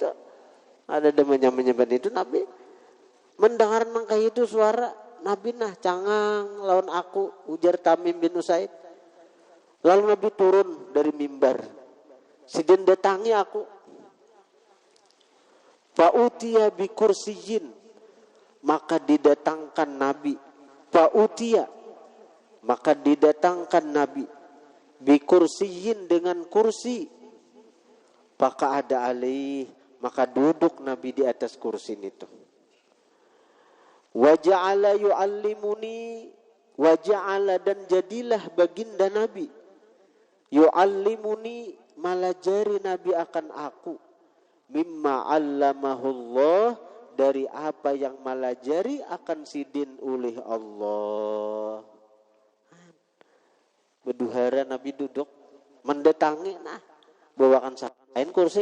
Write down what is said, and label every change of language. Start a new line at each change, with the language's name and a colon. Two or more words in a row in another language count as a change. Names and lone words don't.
Banjar: Ada menyamban itu Nabi. Mendengar nang kayak itu suara. Nabi nah cangang lawan aku.
Indonesian: Ujar Tamim bin Usaid. Lalu Nabi turun dari mimbar.
Banjar: Sidin datangi aku.
Arabic: Fa'utiya bi kursiyin.
Indonesian: Maka didatangkan Nabi. Fa'utiya. Maka didatangkan Nabi.
Arabic: Bi kursiyin
Indonesian: dengan kursi. Maka ada alaih. Maka duduk Nabi di atas kursi itu.
Arabic: Wa ja'ala yu'allimuni. Wa ja'ala
Indonesian: dan jadilah baginda Nabi.
Banjar: Yu'allimuni malajari Nabi akan aku.
Arabic: Mimma 'allamahullah
Banjar: dari apa yang malajari akan sidin oleh Allah. Berduhara Nabi duduk mendatangi nah bawakan sahabat lain kursi.